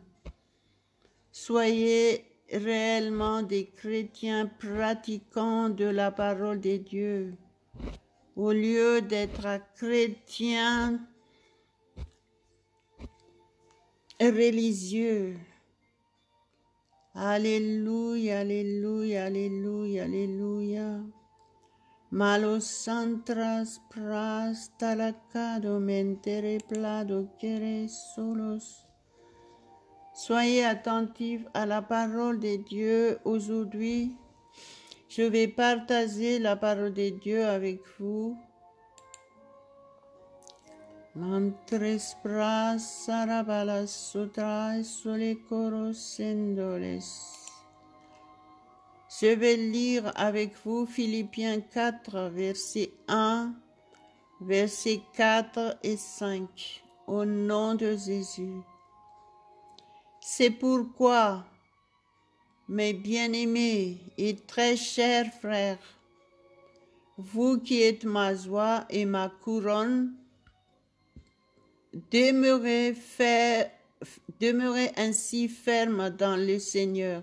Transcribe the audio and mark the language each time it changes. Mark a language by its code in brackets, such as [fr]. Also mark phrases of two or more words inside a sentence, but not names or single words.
[fr] Soyez réellement des chrétiens pratiquants de la parole de Dieu, au lieu d'être chrétiens religieux. Alléluia, alléluia, alléluia, alléluia. Malo santras pras talacado mentere plado quere solos. Soyez attentifs à la parole de Dieu aujourd'hui. Je vais partager la parole de Dieu avec vous. Mantres pras sarabalas sutras solecoros sendoles. Je vais lire avec vous Philippiens 4, versets 1, versets 4 et 5, au nom de Jésus. C'est pourquoi, mes bien-aimés et très chers frères, vous qui êtes ma joie et ma couronne, demeurez ainsi fermes dans le Seigneur.